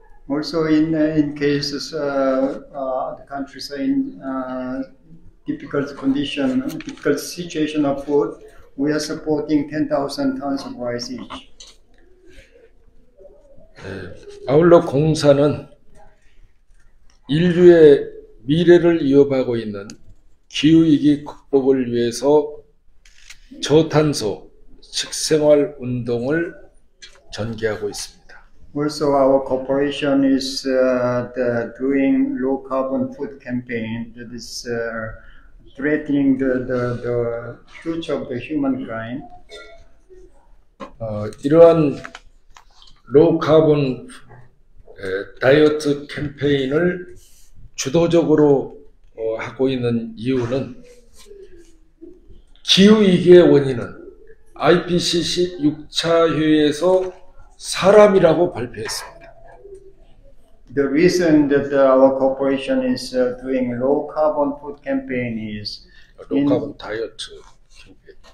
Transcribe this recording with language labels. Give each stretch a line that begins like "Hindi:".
English: Also in cases the countries are in difficult condition, difficult situation of food, we are supporting 10,000 tons of rice each.
Korean: 아울러 공사는 인류의 미래를 이어가고 있는 기후위기 극복을 위해서 저탄소 식생활 운동을 전개하고 있습니다.
English: Also, our corporation is doing low carbon food campaign that is threatening the future of the humankind.
Korean: 이러한 로우 카본 다이어트 캠페인을 주도적으로 하고 있는 이유는 기후위기의 원인은 IPCC 6차 회의에서 사람이라고 발표했습니다.
English: The reason that our corporation is doing low carbon food campaign is low carbon diet campaign.